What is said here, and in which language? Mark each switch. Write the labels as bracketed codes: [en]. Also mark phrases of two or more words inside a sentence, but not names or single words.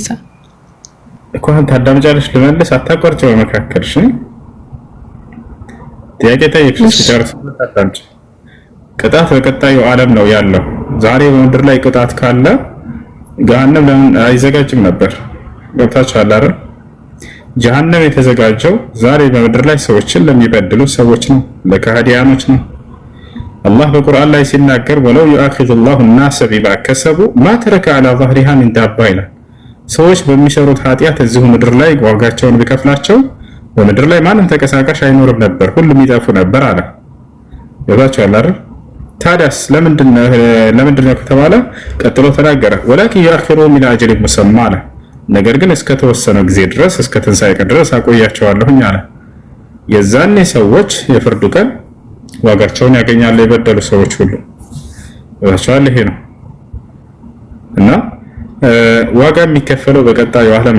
[am] እኮ አንተ አዳምጫለሽ፣ ልመልስ አታቋርጭ በመካከልሽ ጥያቄ ጠይቅሽ ሲጨርስ አታቋርጭ። ቅጣት በቀጣዩ ዓለም ነው ያለው። ዛሬ በምድር ላይ ቅጣት ካለ ገሃነም ለምን አይዘጋጅም ነበር? ገብታችኋል አይደል? ጀሃነም የተዘጋጀው ዛሬ በምድር ላይ ሰዎችን ለሚበድሉ ሰዎች ነው፣ ለካህዲያኖች ነው። አላህ በቁርአን ላይ ሲናገር ወለው [ar] يؤاخذ الله الناس بما كسبوا ما ترك على ظهرها من دابة [am] ይላል። ሰዎች በሚሰሩት ኃጢአት እዚሁ ምድር ላይ ዋጋቸውን ቢከፍላቸው በምድር ላይ ማንም ተቀሳቃሽ አይኖርም ነበር፣ ሁሉም ይጠፉ ነበር አለ። ገብታችኋል አይደል? ታዲያስ ለምንድነው ከተባለ ቀጥሎ ተናገረ ወላኪን [ar] يؤخرهم إلى أجل مسمى [am] አለ። ነገር ግን እስከ ተወሰነ ጊዜ ድረስ እስከ ትንሣኤ ቀን ድረስ አቆያቸዋለሁኝ አለ። የዛኔ ሰዎች የፍርዱ ቀን ዋጋቸውን ያገኛሉ፣ የበደሉ ሰዎች ሁሉ ዋጋቸውን። ይሄ ነው እና ዋጋ የሚከፈለው በቀጣዩ ዓለም